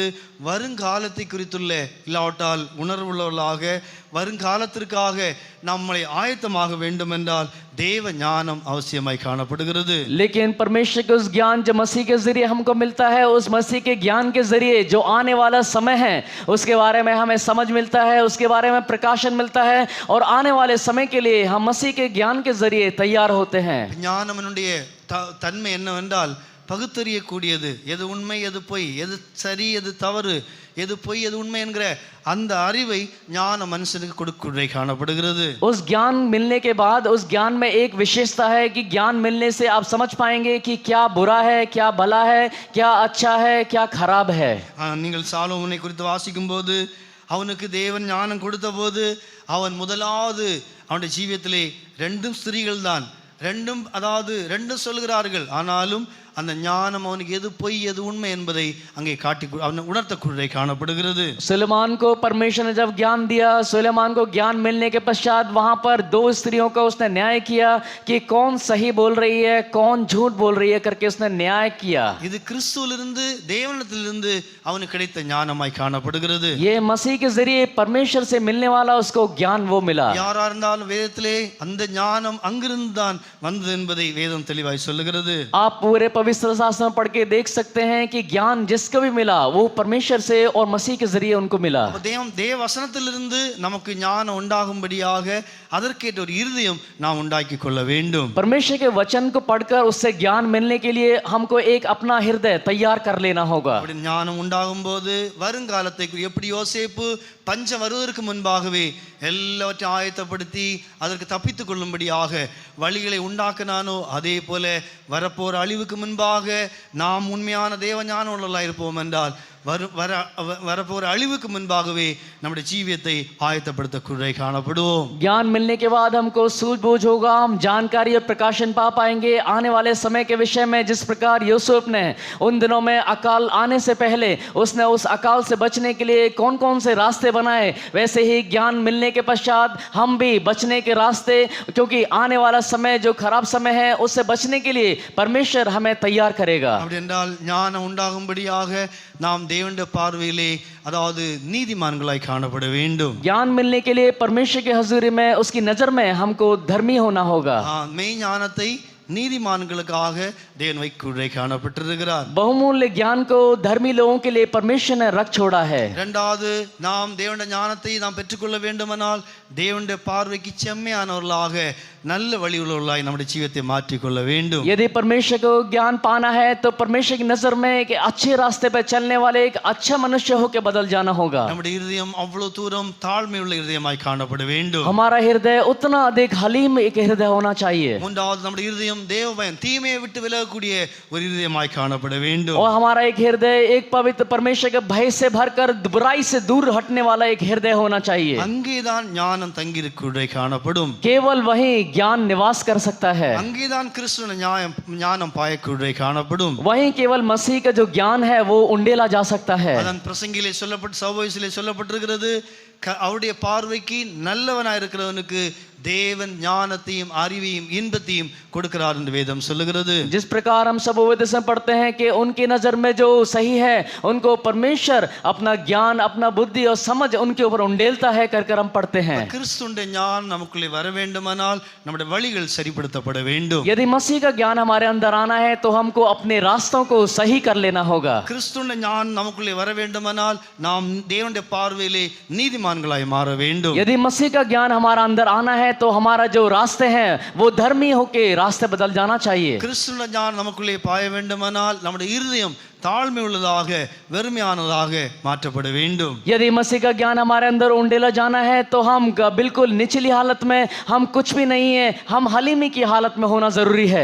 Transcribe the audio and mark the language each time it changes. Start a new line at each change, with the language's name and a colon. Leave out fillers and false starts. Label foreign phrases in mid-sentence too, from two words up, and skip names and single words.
Tamil: வருங்காலத்தை குறித்துள்ள இல்லாவிட்டால் உணர்வுள்ளவர்களாக வருங்காலத்திற்காக நம்மளை ஆயத்தமாக வேண்டும் என்றால் देव ஞானம் அவசியமாய் காணப்படுகிறது.
Hindi: लेकिन परमेश्वर के उस ज्ञान जो मसीह के जरिए हमको मिलता है, उस मसीह के ज्ञान के जरिए जो आने वाला समय है उसके बारे में हमें समझ मिलता है, उसके बारे में प्रकाशन मिलता है और आने वाले समय के लिए हम मसीह के ज्ञान के जरिए तैयार होते हैं।
Tamil: ஞானமனுடைய தன்மை என்னவென்றால் பகுத்தறியக்கூடியது, எது உண்மை எது பொய், எது சரி எது தவறு, எது பொய் எது உண்மை என்கிற அந்த அறிவை ஞான மனுஷனுக்கு கொடுக்குறை காணப்படுகிறது.
Hindi: उस ज्ञान मिलने के बाद उस ज्ञान में एक विशेषता है कि ज्ञान मिलने से आप समझ पाएंगे कि क्या बुरा है, क्या भला है, क्या अच्छा है, क्या खराब है।
Tamil: நீங்கள் சாலோமோனை குறித்து வாசிக்கும்போது அவனுக்கு தேவன் ஞானம் கொடுத்த போது அவன் முதலாவது அவனுடைய ஜீவியத்திலே ரெண்டும் ஸ்திரீகள் தான், ரெண்டும் அதாவது ரெண்டும் சொல்கிறார்கள், ஆனாலும் அந்த ஞானம் அவனுக்கு எது பொய் எது உண்மை என்பதை அங்கே காட்டி அவன் உணர்த்தக்குறை காணப்படுகிறது.
Hindi: सुलेमान को परमेश्वर ने जब ज्ञान दिया, सुलेमान को ज्ञान मिलने के पश्चात वहां पर दो स्त्रियों का उसने न्याय किया कि कौन सही बोल रही है कौन झूठ बोल रही है करके उसने न्याय किया।
Tamil: இது கிறிஸ்துவிலிருந்து தேவனிடத்திலிருந்து அவனுக்கு கிடைத்த ஞானமாய் காணப்படுகிறது.
Hindi: ये मसीह के जरिए परमेश्वर से मिलने वाला उसको ज्ञान वो मिला।
Tamil: யாரா இருந்தாலும் வேதத்திலே அந்த ஞானம் அங்கிருந்து தான் வந்தது என்பதை வேதம் தெளிவாய் சொல்லுகிறது.
Hindi: आप पूरे पवित्र शास्त्र में पढ़ के देख सकते हैं कि ज्ञान जिसको भी मिला वो परमेश्वर से और मसीह के जरिए उनको मिला।
Tamil: அப்ப தேவ வசனத்திலிருந்து நமக்கு ஞானம் உண்டாகும்படியாக அதற்கேற்ற ஒரு இருதயம் நாம் உண்டாக்கி கொள்ள வேண்டும்.
Hindi: परमेश्वर के वचन को पढ़कर उससे ज्ञान मिलने के लिए हमको एक अपना हृदय तैयार कर लेना होगा।
Tamil: அப்படி ஞானம் உண்டாகும்போது வருங்காலத்தை எப்படி யோசேப்பு பஞ்சம் வருவதற்கு முன்பாகவே எல்லாவற்றையும் ஆயத்தப்படுத்தி அதற்கு தப்பித்துக் கொள்ளும்படியாக வழிகளை உண்டாக்கினானோ அதே போல வரப்போற அழிவுக்கு முன்பாக நாம் உண்மையான தேவ ஞானம் உள்ளவர்களாக இருப்போம் என்றால் வரப்போற அழிவுக்கு முன்பாகவே நம்முடைய ஜீவியத்தை ஆயத்தப்படுத்தக்கூடிய காணப்படுவோம்.
Hindi: ज्ञान मिलने के बाद हमको सूझबूझ होगा, हम जानकारी और प्रकाशन पा पाएंगे आने वाले समय के विषय में। जिस प्रकार यूसुफ ने उन दिनों में अकाल आने से पहले उसने उस अकाल से बचने के लिए कौन कौन से रास्ते बनाए, वैसे ही ज्ञान मिलने के पश्चात हम भी बचने के रास्ते, क्योंकि आने वाला समय जो खराब समय है उससे बचने के लिए परमेश्वर हमें तैयार करेगा।
Tamil: அப்படி என்றால் ஞானம் உண்டாகும்படியாக நாம் தேவனுடைய பார்வையிலே அதாவது நீதிமான்களாய் காணப்பட வேண்டும்.
Hindi: ज्ञान मिलने के लिए परमेश्वर की हजूरी में उसकी नजर में हमको धर्मी होना होगा।
Tamil: மெய் ஞானத்தை நீதிமான்களுக்காக தேவன் வைக்குள்ளே காணப்பட்டிருக்கிறார்.
Hindi: बहुमूल्य ज्ञान को धर्मी लोगों के लिए परमेश्वर ने रख छोड़ा है।
Tamil: இரண்டாவது நாம் தேவனுடைய ஞானத்தை நாம் பெற்றுக்கொள்ள வேண்டுமானால் தேவனுடைய பார்வைக்கு செம்மையானவர்களாக நல்ல வழி உள்ளவர்களாய் நம்முடைய ஜீவியத்தை மாற்றிக்கொள்ள வேண்டும்.
Hindi: यदि परमेश्वर को ज्ञान पाना है तो परमेश्वर की नजर में एक अच्छे रास्ते पर चलने वाले एक अच्छा मनुष्य होकर बदल जाना होगा।
Tamil: நம்முடைய இருதயம் அவ்வளவு தூரம் தாழ்மை உள்ள இருதயமாய் காணப்பட வேண்டும்.
Hindi: हमारा हृदय उतना अधिक हलीम एक हृदय होना चाहिए।
Tamil: மூன்றாவது நம்முடைய இருதயம் தேவபயம் தீமையை விட்டு விலகக்கூடிய ஒரு இருதயமாய் காணப்பட வேண்டும்.
Hindi: और हमारा एक हृदय एक पवित्र परमेश्वर के भय से भरकर बुराई से दूर हटने वाला एक हृदय होना चाहिए।
Tamil: அங்கேதான் ஞானம் தங்கியிருக்கூடிய காணப்படும்.
Hindi: केवल वही ज्ञान निवास कर सकता है।
Tamil: அங்கேதான் கிறிஸ்துவின் ஞானம் பாயக்கூடிய காணப்படும்.
Hindi: वहीं केवल मसीह का जो ज्ञान है वो उंडेला जा सकता है।
Tamil: அதன் பிரசங்கிலே சபையிலே சொல்லப்பட்டிருக்கிறது, அவருடைய பார்வைக்கு நல்லவனாய் இருக்கிறவனுக்கு தேவன் ஞானத்தையும் அறிவையும் இன்பத்தையும் கொடுக்கிறார் என்று வேதம் சொல்லுகிறது.
Hindi: जिस प्रकार हम सब वेद से पढ़ते हैं कि उनकी नजर में जो सही है उनको परमेश्वर अपना ज्ञान अपना बुद्धि और समझ उनके ऊपर उंडेलता है कर हम पढ़ते हैं।
Tamil: கிறிஸ்துவின் ஞானம் நமக்குள்ளே வர வேண்டுமானால் நம்முடைய வழிகள் சரிப்படுத்தப்பட வேண்டும்.
Hindi: यदि मसीह का ज्ञान हमारे अंदर आना है तो हमको अपने रास्तों को सही कर लेना होगा।
Tamil: கிறிஸ்துவின் ஞானம் நமக்குள்ளே வர வேண்டுமானால் நாம் தேவனுடைய பார்வையிலே நீதிமான்களாய் மாற வேண்டும்.
Hindi: यदि मसीह का ज्ञान हमारा अंदर आना है तो हमारा जो रास्ते हैं वो धर्मी होके रास्ते बदल जाना चाहिए।
Tamil: கிறிஸ்துவின் ஞானம் நமக்குள்ளே பாய வேண்டுமானால் நம்முடைய இருதயம் தாழ்மை உள்ளதாக வெறுமையானதாக மாற்றப்பட வேண்டும்.
Hindi: यदि मसीह का ज्ञान हमारे अंदर उंडेला जाना है तो हम बिल्कुल निचली हालत में, हम कुछ भी नहीं है, हम हलीमी की हालत में होना जरूरी है।